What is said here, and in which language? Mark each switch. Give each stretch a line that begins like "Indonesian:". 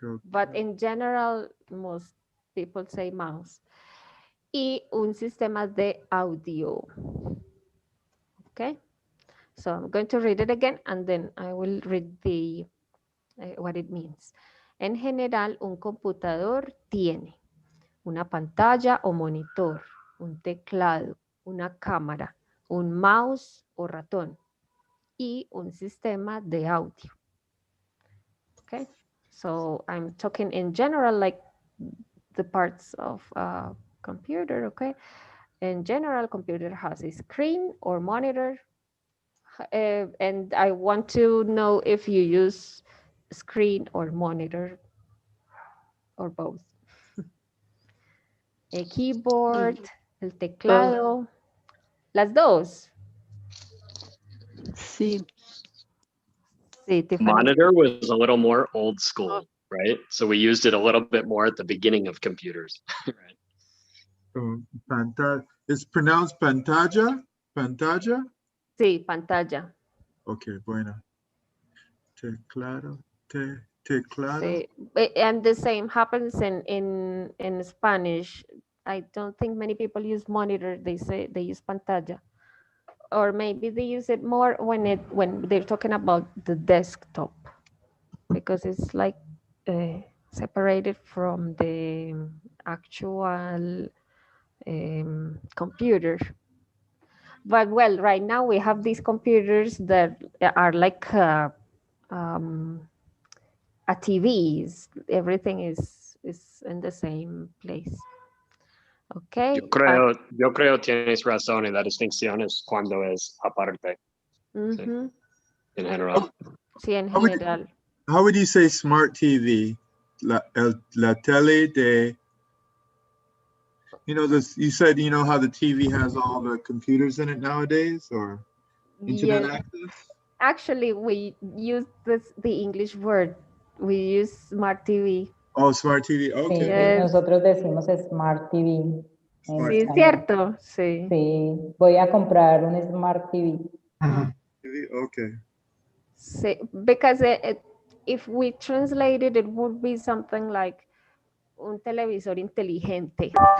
English: But in general, most people say mouse.
Spanish: Y un sistema de audio.
English: Okay, so I'm going to read it again and then I will read what it means.
Spanish: En general, un computador tiene una pantalla o monitor, un teclado, una cámara, un mouse o ratón y un sistema de audio.
English: Okay, so I'm talking in general, like the parts of a computer. Okay, in general, computer has a screen or monitor, and I want to know if you use screen or monitor or both.
Spanish: El keyboard, el teclado, las dos. Sí. Sí, Tiffany.
English: Monitor was a little more old school, right? So we used it a little bit more at the beginning of computers. Right? It's pronounced pantalla? Pantalla?
Spanish: Sí, pantalla. Okay, bueno. Teclado. Teclado. Sí.
English: And the same happens in Spanish. I don't think many people use monitor. They say they use pantalla. Or maybe they use it more when they're talking about the desktop, because it's like separated from the actual computer. But well, right now we have these computers that are like TVs. Everything is in the same place. Okay.
Spanish: Yo creo tienes razón, y la distinción es cuando es aparte. Sí. En general. Sí, en general.
English: How would you say smart TV?
Spanish: La tele de,
English: you said, how the TV has all the computers in it nowadays, or internet access? Actually, we use the English word. We use smart TV. Oh, smart TV. Okay.
Spanish: Sí, nosotros decimos Smart TV. Sí, es cierto. Sí. Sí, voy a comprar un Smart TV.
English: Okay. Sí, because if we translate it, it would be something like
Spanish: un televisor inteligente.